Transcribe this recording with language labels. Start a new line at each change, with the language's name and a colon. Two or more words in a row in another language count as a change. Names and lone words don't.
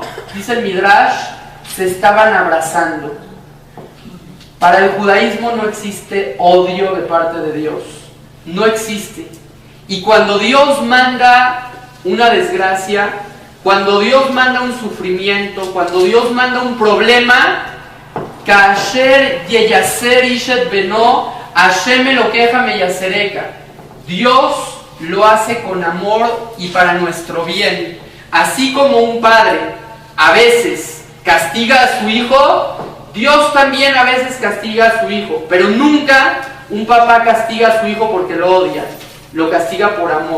Spanish: Dice el Midrash, se estaban abrazando. Para el judaísmo no existe odio de parte de Dios, no existe. Y cuando Dios manda una desgracia, cuando Dios manda un sufrimiento, cuando Dios manda un problema,
Hebrew: כאשר ייסר איש את בנו השם אלוהיך מייסרך.
Spanish: Dios lo hace con amor y para nuestro bien. Así como un padre a veces castiga a su hijo, Dios también a veces castiga a su hijo, pero nunca un papá castiga a su hijo porque lo odia, lo castiga por amor.